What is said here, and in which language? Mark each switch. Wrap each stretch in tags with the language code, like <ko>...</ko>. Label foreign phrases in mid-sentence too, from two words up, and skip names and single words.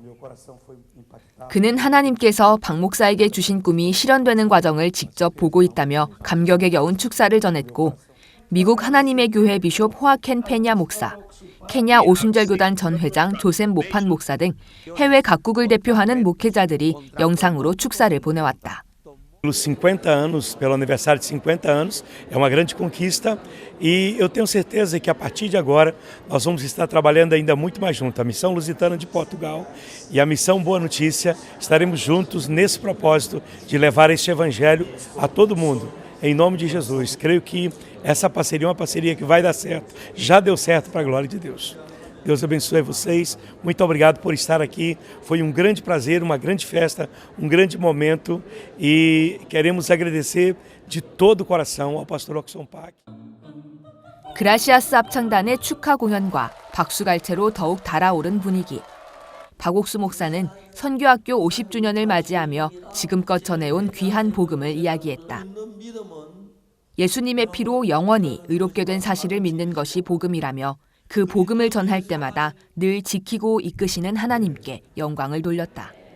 <ko>그는 하나님께서 박 목사에게 주신 꿈이 실현되는 과정을 직접 보고 있다며 감격에 겨운 축사를 전했고, 미국 하나님의 교회 비숍 호아켄 페냐 목사, 케냐 오순절교단 전 회장 조셉 모판 목사 등 해외 각국을 대표하는 목회자들이 영상으로 축사를 보내왔다.</ko> <pt>Pelos 50 anos, pelo aniversário de 50 anos, é uma grande conquista e eu tenho certeza que a partir de agora nós vamos estar trabalhando ainda muito mais junto. A Missão Lusitana de Portugal e a Missão Boa Notícia estaremos juntos nesse propósito de levar este evangelho a todo mundo. Em nome de Jesus, creio que essa parceria é uma parceria que vai dar certo, já deu certo para a glória de Deus. Deus abençoe vocês, muito obrigado por estar aqui, foi um grande prazer, uma grande festa, um grande momento e queremos agradecer de todo o coração ao pastor Okson Pak.</pt> <ko>그라시아스 합창단의 축하 공연과 박수갈채로 더욱 달아오른 분위기. 박옥수 목사는 선교학교 50주년을 맞이하며 지금껏 전해온 귀한 복음을 이야기했다. 예수님의 피로 영원히 의롭게 된 사실을 믿는 것이 복음이라며 그 복음을 전할 때마다 늘 지키고 이끄시는 하나님께 영광을 돌렸다.</ko>